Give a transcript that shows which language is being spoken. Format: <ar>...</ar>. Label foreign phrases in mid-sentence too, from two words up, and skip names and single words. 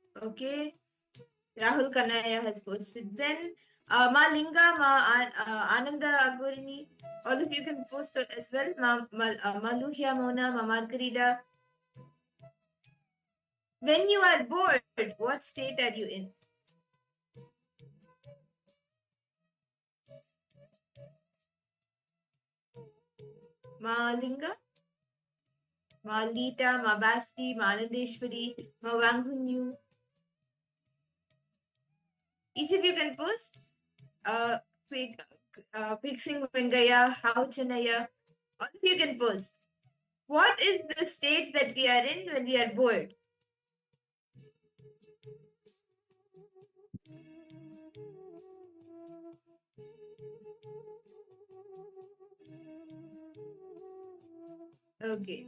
<en>Rahul Kanaya has posted. Then Ma Linga, Ananda Agurini, all of you can post as well. Ma Luhya Mona, Ma Margarita. When you are bored, what state are you in? Ma Linga, Ma Lita, Ma Basti, Ma Anandeshwari, Ma Wanghunyu. Each of you can post. Quick Sing Vengaya, How Chanaya. All of you can post. What is the state that we are in when we are bored? Okay.</en>